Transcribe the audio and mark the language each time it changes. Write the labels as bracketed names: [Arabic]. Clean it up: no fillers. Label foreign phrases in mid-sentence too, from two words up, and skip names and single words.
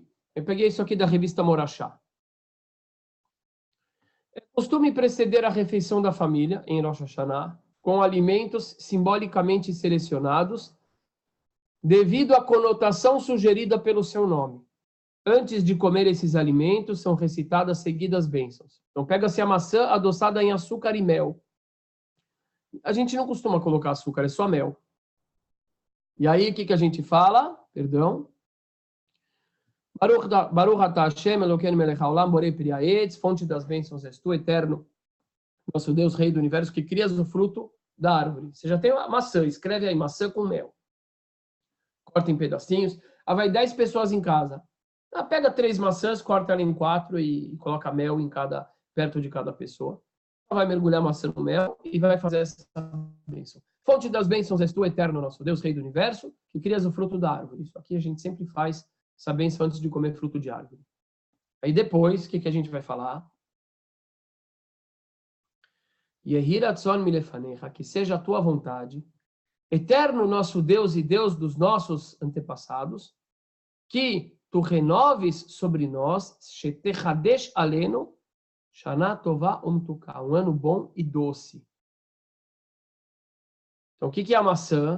[Portuguese] Eu peguei isso aqui da revista Morachá. É costume preceder a refeição da família, em Rosh Hashanah, com alimentos simbolicamente selecionados, devido à conotação sugerida pelo seu nome. Antes de comer esses alimentos, são recitadas seguidas bênçãos. Então, pega-se a maçã adoçada em açúcar e mel. A gente não costuma colocar açúcar, é só mel. E aí, o que a gente fala? Perdão. [Hebrew] ברוך אתה השם, אלוהינו מלך העולם, בורא פרי העץ, [Portuguese] fonte das bênçãos és tu, eterno, nosso Deus, Rei do Universo, que crias o fruto da árvore. Você já tem uma maçã, escreve aí, maçã com mel. Corta em pedacinhos. Vai 10 pessoas em casa. Pega 3 maçãs, corta ela em 4 e coloca mel perto de cada pessoa. Vai mergulhar a maçã no mel e vai fazer essa bênção. Fonte das bênçãos és tu, eterno, nosso Deus, Rei do Universo, que crias o fruto da árvore. Isso aqui a gente sempre faz essa bênção antes de comer fruto de árvore. Aí depois, o que a gente vai falar? [Hebrew] יהי רצון מלפניך, [Portuguese] que seja a tua vontade, eterno nosso Deus e Deus dos nossos antepassados, que tu renoves sobre nós, [Hebrew] שתחדש עלינו, שנה טובה ומתוקה, [Portuguese] um ano bom e doce. Então, o que é a maçã?